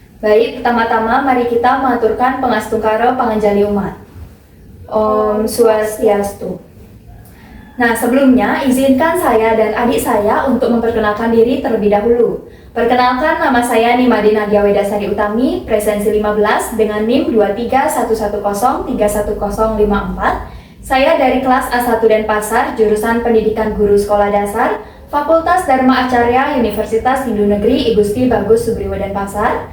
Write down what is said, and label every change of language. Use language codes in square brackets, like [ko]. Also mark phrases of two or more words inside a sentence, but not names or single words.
[id] Baik, pertama-tama mari kita mengaturkan [ban] pangastungkara panganjali umat. Om Swastiastu. [id] Nah, sebelumnya izinkan saya dan adik saya untuk memperkenalkan diri terlebih dahulu. Perkenalkan, nama saya Nimadi Nadia Wedasari Utami, presensi 15 dengan NIM 23110311054. Saya dari kelas A1 Denpasar, jurusan Pendidikan Guru Sekolah Dasar, Fakultas Dharma Acarya Universitas Hindu Negeri I Gusti Bagus Subriwo Denpasar.